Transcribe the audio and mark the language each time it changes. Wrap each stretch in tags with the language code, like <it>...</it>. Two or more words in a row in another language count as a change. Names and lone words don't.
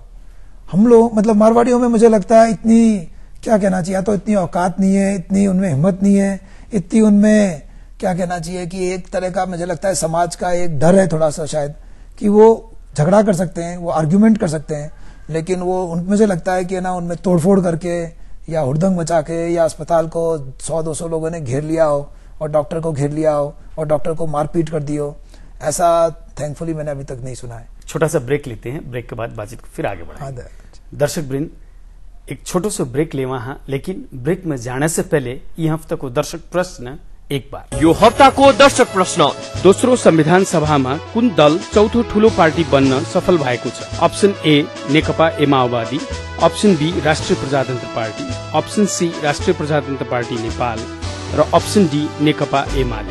<hi>हम लोग मतलब मारवाड़ियों में मुझे लगता है इतनी क्या कहना चाहिए, तो इतनी औकात नहीं है, इतनी उनमें हिम्मत नहीं है, इतनी उनमें क्या कहना चाहिए कि एक तरह का मुझे लगता है समाज का एक डर है थोड़ा सा शायद, कि वो झगड़ा कर सकते हैं, वो आर्ग्यूमेंट कर सकते हैं, लेकिन वो मुझे लगता है कि ना उनमें तोड़फोड़ करके या हुड़दंग मचा के या अस्पताल को 100-200 लोगों ने घेर लिया हो और डॉक्टर को घेर लिया हो और डॉक्टर को मारपीट कर दी हो, ऐसा थैंकफुली मैंने अभी तक नहीं सुना है। छोटा सा ब्रेक लेते हैं, ब्रेक के बाद बातचीत फिर आगे बढ़ाएंगे। दर्शक वृंद,</hi> <mwr>एक छोटो सो ब्रेक लेवा हाँ,</mwr> <hi>लेकिन ब्रेक में जाने से पहले ये हफ्ता को दर्शक प्रश्न एक बार।</hi> <ne>यो हप्ताको दर्शक प्रश्न, दोस्रो संविधान सभामा कुन दल चौथो ठूलो पार्टी बन्न सफल भएको छ? अप्सन ए नेकपा माओवादी, अप्सन बी राष्ट्रिय प्रजातन्त्र पार्टी, अप्सन सी राष्ट्रिय प्रजातन्त्र पार्टी नेपाल र अप्सन डी नेकपा एमाले।</ne>